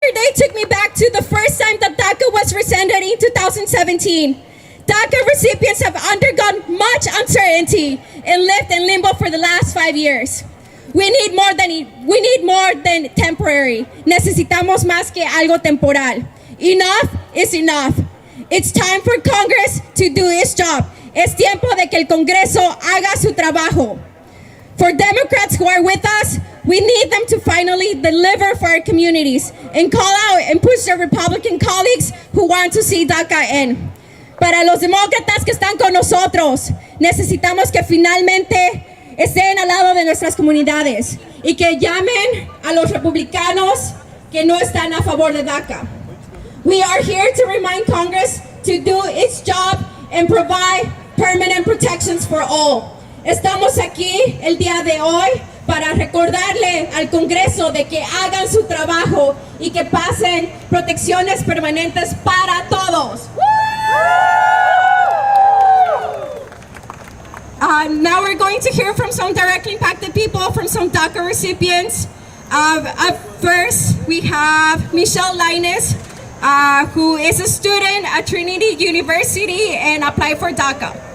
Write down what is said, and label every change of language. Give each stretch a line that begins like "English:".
English: Yesterday took me back to the first time that DACA was rescinded in 2017. DACA recipients have undergone much uncertainty and lived in limbo for the last 5 years. We need more than temporary.
Spanish: Necesitamos más que algo temporal.
English: Enough is enough. It's time for Congress to do its job.
Spanish: Es tiempo de que el Congreso haga su trabajo.
English: For Democrats who are with us, we need them to finally deliver for our communities and call out and push their Republican colleagues who want to see DACA in.
Spanish: Para los demócratas que están con nosotros, necesitamos que finalmente estén al lado de nuestras comunidades y que llamen a los republicanos que no están a favor de DACA.
English: We are here to remind Congress to do its job and provide permanent protections for all.
Spanish: Estamos aquí el día de hoy para recordarle al Congreso de que hagan su trabajo y que pasen protecciones permanentes para todos.
English: Now we're going to hear from some directly impacted people, from some DACA recipients. First, we have Michelle Lainez, who is a student at Trinity University and applied for DACA.